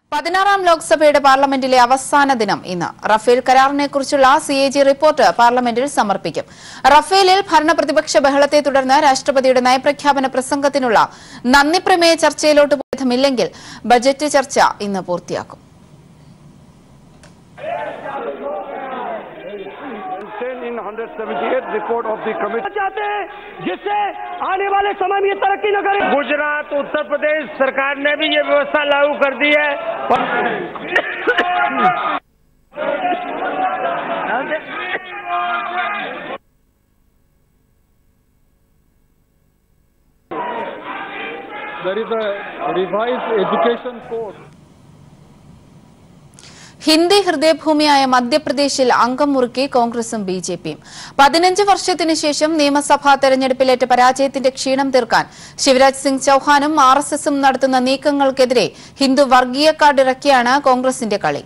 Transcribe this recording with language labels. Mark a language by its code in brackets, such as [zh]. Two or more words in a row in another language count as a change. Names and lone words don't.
[ml] 16ാം ലോക്സഭയുടെ പാർലമെന്റിലെ അവസാന ദിനം ഇന്ന് റഫേൽ കരാറിനെക്കുറിച്ചുള്ള CAG റിപ്പോർട്ട് പാർലമെന്റിൽ സമർപ്പിക്കും. റഫേലിൽ ഭരണപ്രതിപക്ഷ ബഹളത്തെ തുടർന്ന് രാഷ്ട്രപതിയുടെ നയപ്രഖ്യാപന പ്രസംഗത്തിനുള്ള നന്ദിപ്രമേയ ചർച്ചയിലോട്ട് പോയതുമില്ലെങ്കിൽ ബജറ്റ് ചർച്ച ഇന്ന് പൂർത്തിയാക്കും. [en] report of the committee [hi] चाहते हैं जिससे आने वाले समय में तरक्की न करे। गुजरात उत्तर प्रदेश सरकार ने भी ये व्यवस्था लागू कर दी है। [en] There is a revised education code. [ml] ഹിന്ദി ഹൃദയഭൂമിയായ മധ്യപ്രദേശിൽ അംഗം മുറുക്കി കോൺഗ്രസും ബിജെപിയും. 15 വർഷത്തിനു ശേഷം നിയമസഭാ തെരഞ്ഞെടുപ്പിലേറ്റ പരാജയത്തിന്റെ ക്ഷീണം തീർക്കാൻ ശിവരാജ് സിംഗ് ചൌഹാനും RSSും നടത്തുന്ന നീക്കങ്ങൾക്കെതിരെ ഹിന്ദു വർഗീയ കാർഡ് ഇറക്കിയാണ് കോൺഗ്രസിന്റെ കളി.